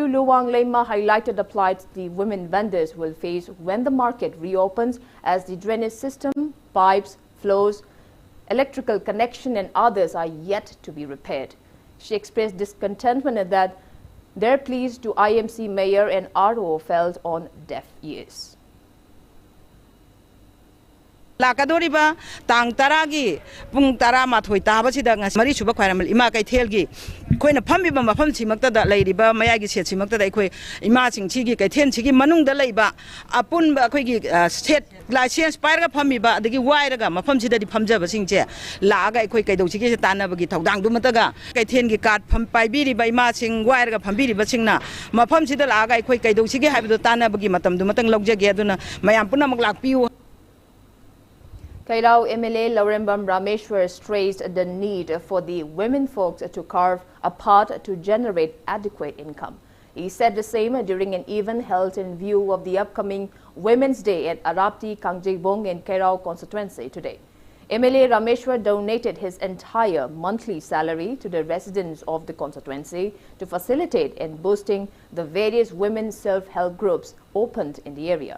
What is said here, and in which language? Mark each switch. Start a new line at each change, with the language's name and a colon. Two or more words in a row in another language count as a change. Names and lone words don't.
English: Luwang Leima highlighted the plight the women vendors will face when the market reopens, as the drainage system, pipes, flows, electrical connection and others are yet to be repaired. She expressed discontentment that their pleas to IMC Mayor and RO fell on deaf ears.
Manipuri: Lakadoriba tang taragi pung tara mathoi tabasida mari suba khwairam ima kaithelgi koina phambiba mafam chimakta da leiriba mayagi set chimakta da ikoi ima singchi gi kaithen chigi manung da leiba apun ba khoi gi set license pair ga phambiba adagi wairaga mafam chida di phamjaba singche laaga ikoi kaidau chigi tanaba gi thodang du mataga kaithen gi card pham paibiri ba ima sing wairaga phambiri ba singna mafam chida laaga ikoi kaidau chigi haibdu tanaba gi matam du matang logjage aduna mayam punamak lakpiu.
English: Kairao MLA Laurembam Rameshwar stressed the need for the women folks to carve a path to generate adequate income. He said the same during an event held in view of the upcoming Women's Day at Arapti Kangjibong in Kairao constituency today. MLA Rameshwar donated his entire monthly salary to the residents of the constituency to facilitate in boosting the various women self-help groups opened in the area.